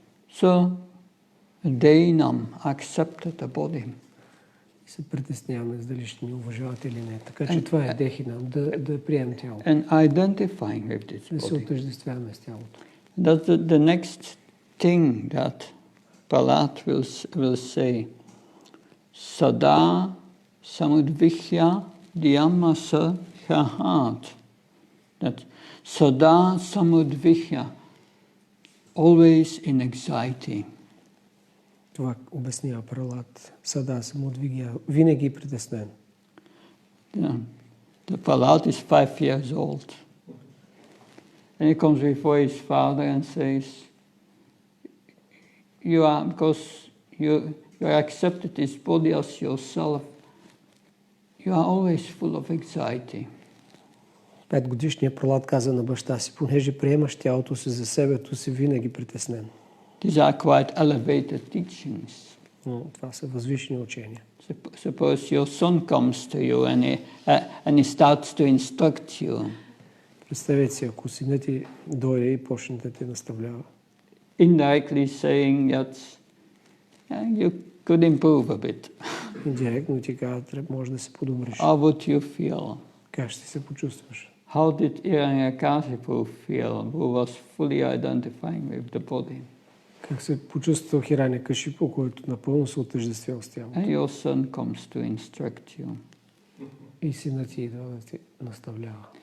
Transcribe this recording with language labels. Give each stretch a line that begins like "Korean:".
English: So, Deinam accepted the body.
Bulgarian: И се притесняваме дали ще ни уважават или не. Така че това е дехинам, да приемем тялото.
English: And identifying with this body.
Bulgarian: Да се отъждествяваме с тялото.
English: That's the next thing that Prahlada will say.
Sanskrit: Sada samudvihya dhyamasa hahat.
English: That
Sanskrit: sada samudvihya,
English: always in anxiety.
Bulgarian: Това обяснява Прахлада.
Sanskrit: Сада самудвигя,
Bulgarian: винаги притеснен.
English: The Prahlada is 5 years old. And he comes before his father and says, because you accepted this body as yourself, you are always full of anxiety.
Bulgarian: 5-годишният Прахлада каза на баща си, понеже приемаш тялото си за себето си, винаги притеснен.
English: These are quite elevated teachings.
Bulgarian: Но това са възвишени учения.
English: Suppose your son comes to you and he starts to instruct you.
Bulgarian: Представете си, ако синът ти дойде и почне да те наставлява.
English: Indirectly saying that you could improve a bit.
Bulgarian: Индиректно ти казва, може да се подобриш.
English: How would you feel?
Bulgarian: Как ще се почувстваш?
English: How did Hiranyakashipu feel, who was fully identifying with the body?
Bulgarian: Как се почувствал Хиранякашипу, който напълно се отъждествял с тялото?
English: And your son comes to instruct you.
Bulgarian: И синът ти идва да те наставлява.